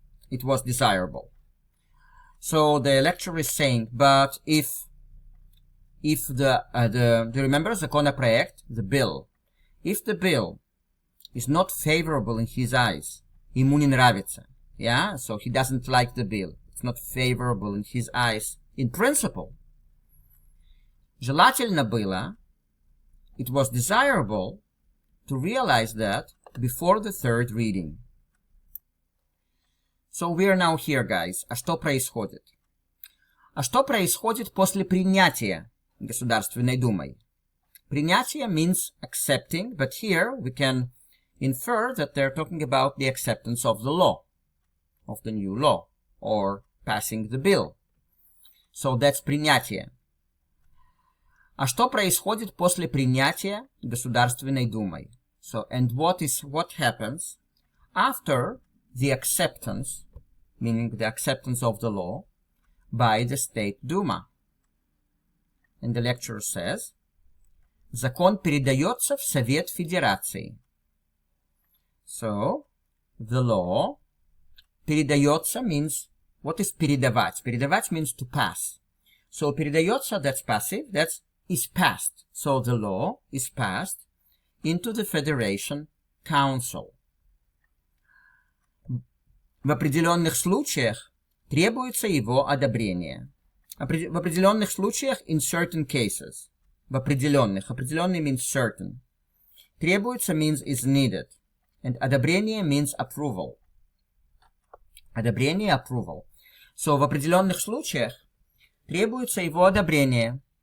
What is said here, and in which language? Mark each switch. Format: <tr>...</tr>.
<en>It was desirable. So the lecturer is saying, but if the do you remember законопроект, the bill, if the bill is not favorable in his eyes,</en> <ru>ему не нравится,</ru> <en>yeah, so he doesn't like the bill, it's not favorable in his eyes in principle.</en> <ru>Желательно было,</ru> <en>it was desirable to realize that before the third reading. So we are now here, guys.</en> <ru>А что происходит? А что происходит после принятия Государственной Думой?</ru> <en>Принятие means accepting, but here we can infer that they're talking about the acceptance of the law, of the new law, or passing the bill. So that's принятие.</en> <ru>А что происходит после принятия Государственной Думой?</ru> <en>So, and what happens after the acceptance, meaning the acceptance of the law, by the State Duma? And the lecturer says,</en> <ru>закон передается в Совет Федерации.</ru> <en>So, the law, передается means, what is передавать? Передавать means to pass. So, передается, that's passive, that's is passed. So, the law is passed into the Federation Council.</en> <ru>В определенных случаях требуется его одобрение. В определенных случаях</ru> <en>in certain cases.</en> <ru>В определенных.</ru> <en>Определенный means certain. Требуется means is needed. And одобрение means approval. Одобрение, approval.</en> <ru>So, в определенных случаях требуется его одобрение.</ru>